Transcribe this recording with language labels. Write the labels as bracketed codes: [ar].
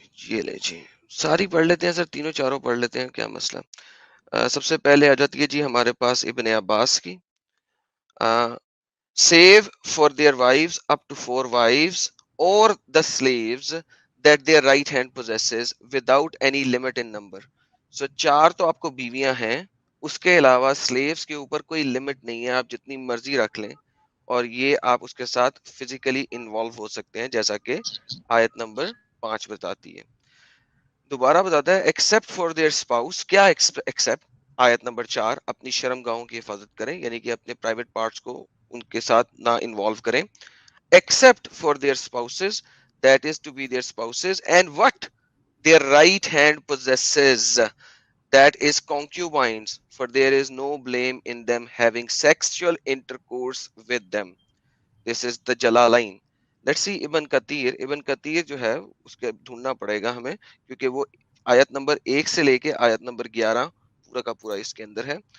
[hi] ये ले जी सारी पढ़ लेते हैं सर, तीनों चारों पढ़ लेते हैं, क्या मसला। सबसे पहले आ जाती है जी हमारे पास इब्न अब्बास की। [en] save for their wives up to 4 wives or the slaves that their right hand possesses without any limit in number. [hi] So 4 तो आपको बीवियां हैं, उसके अलावा स्लेव्स के ऊपर कोई लिमिट नहीं है, आप जितनी मर्जी रख लें और ये आप उसके साथ फिजिकली इन्वॉल्व हो सकते हैं, जैसा कि आयत नंबर 5 बताती है। दोबारा बताता है [en] Except for their spouse. [hi] क्या एक्सेप्ट? आयत नंबर 4 अपनी शर्मगाहों की हिफाजत करें, यानी कि अपने प्राइवेट पार्ट्स को उनके साथ ना इन्वॉल्व करें। [en] Except for their spouses, that is to be their spouses, and what their right hand possesses, that is concubines, for there is no blame in them having sexual intercourse with them. This is the Jalalain. Let's see Ibn Kathir. [hi] Ibn Kathir जो है उसके ढूंढना पड़ेगा हमें, क्योंकि वो आयत number 1 से लेके आयत नंबर 11 पूरा का पूरा इसके अंदर है.